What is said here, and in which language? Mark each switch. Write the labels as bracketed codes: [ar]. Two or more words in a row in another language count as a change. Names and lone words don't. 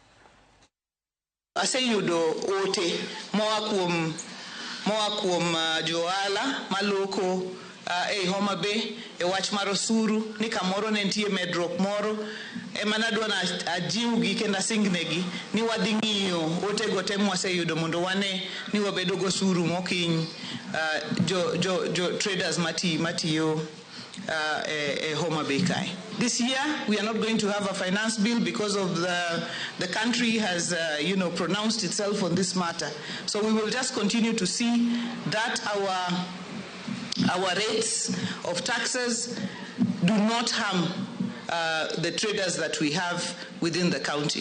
[luo] Aseyudo ote moa kuom johala maloko e Homa Bay e wach mar osuru ni kamoro ne nitie medruok moro ema nadwani ajiwgi kendo asingnegi ni wadhi ng'iyo otego te mwaseyudo mondo wane ni wabedo gosuru mokiny jo traders matiyo Homa Bay Kai. [en] This year we are not going to have a finance bill because of the country has pronounced itself on this matter. So we will just continue to see that our rates of taxes do not harm the traders that we have within the county.